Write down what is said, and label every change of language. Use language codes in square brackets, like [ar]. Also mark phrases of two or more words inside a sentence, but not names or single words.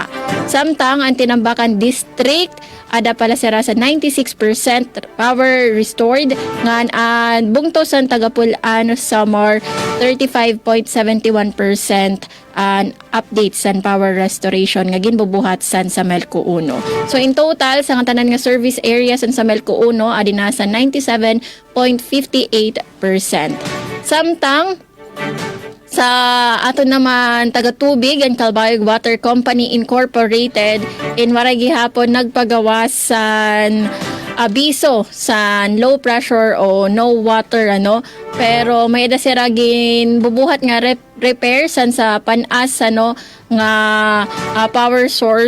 [war] Samtang ang Tinambakan District ada pala sira sa 96% power restored ngan bungtosan Tagapulan Samar 35.71% update san power restoration nga ginbubuhat san sa Melco 1. [en] So in total [war] sa tanan nga [en] service area [war] san sa Melco 1 adi nasa 97.58%. Samtang sa ato naman taga-tubig ang Calbayog Water Company Incorporated waray gihapon nagpagawas san abiso sa [en] low pressure [war] o [en] no water [war] pero may dasiragin bubuhat nga repair san sa panas nga [en] power source.